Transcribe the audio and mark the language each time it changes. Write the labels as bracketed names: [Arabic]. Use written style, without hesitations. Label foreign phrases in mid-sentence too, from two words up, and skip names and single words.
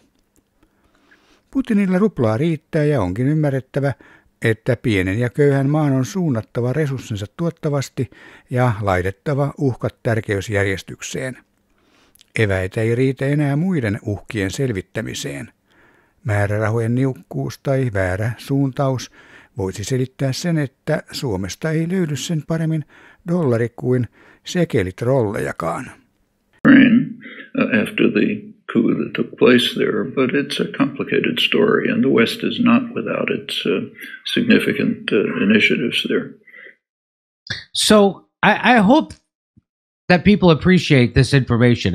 [Finnish] Putinilla ruplaa riittää ja onkin ymmärrettävä, että pienen ja köyhän maan on suunnattava resurssinsa tuottavasti ja laitettava uhkat tärkeysjärjestykseen. Eväitä ei riitä enää muiden uhkien selvittämiseen. Määrärahojen niukkuus tai väärä suuntaus voisi selittää sen, että Suomesta ei löydy sen paremmin dollari kuin sekelitrollejakaan. [English] After the coup that took place there, but it's a complicated story, and the West is not without its significant initiatives there. So I hope that people appreciate this information.